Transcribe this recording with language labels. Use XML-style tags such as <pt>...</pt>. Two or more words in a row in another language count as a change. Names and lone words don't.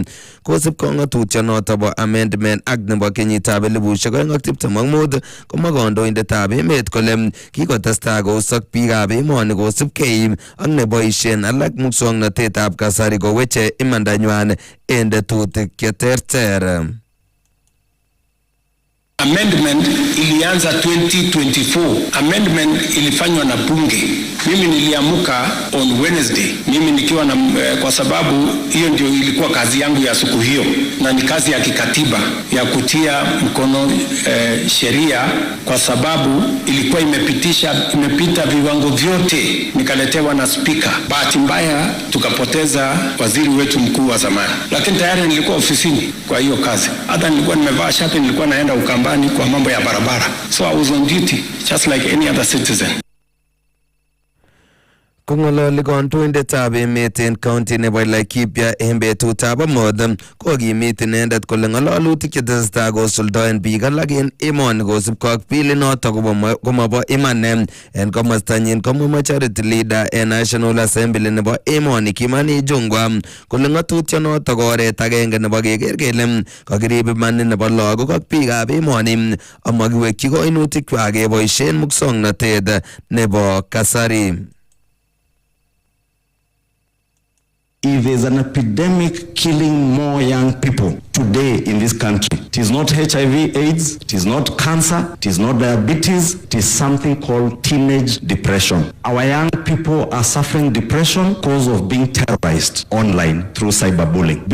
<kln>Kosubkei ng'atutyonoto bo Amendment Act nebo kenyitab 2025 komwa kandoindetab emet kole kikotestai kousok biikab emoni kosubkei ak neboisien alak muswoknotetab kasari koweche imandanywan en tetutik cheterter.</kln> <sw>Amendment ilianza 2024. Amendment ilifanywa na bunge. Mimi niliamuka</sw> <en>on Wednesday.</en> <sw>Mimi nikiwa na kwa sababu hiyo ndio ilikuwa kazi yangu ya siku hiyo na ni kazi ya kikatiba ya kutia mkono sheria kwa sababu ilikuwa imepita viwango vyote, nikaletewa na speaker. Bahati mbaya tukapoteza waziri wetu mkuu wa zamani. Lakini tayari nilikuwa ofisini kwa hiyo kazi. Hata nilikuwa nimevaa shati, nilikuwa naenda Ukambani kwa mambo ya barabara.</sw> <en>So I was on duty just like any other citizen.</en> <kln>Kong'ololi kandoindetab emet en county nebo Laikipia en betutab amut kokimit inendet kole ng'ololutik chetesetai kosuldoen biik alak en emoni kosubkei ak bilinoto komobo iman. En komostanyin komwa</kln> <en>majority leader</en> <kln>en National Assembly nebo emoni Kimani Ichung'wah kole ng'atutyonoto ko oret agenge nebo keker kele kakirib imanit nebo lagok ak biikab emoni amakiwekyi koinutikwak keboisien muswoknotet nebo kasari.</kln> <en>If there's an epidemic killing more young people today in this country, it is not HIV AIDS, it is not cancer, it is not diabetes, it is something called teenage depression. Our young people are suffering depression because of being terrorized online through cyberbullying.</en>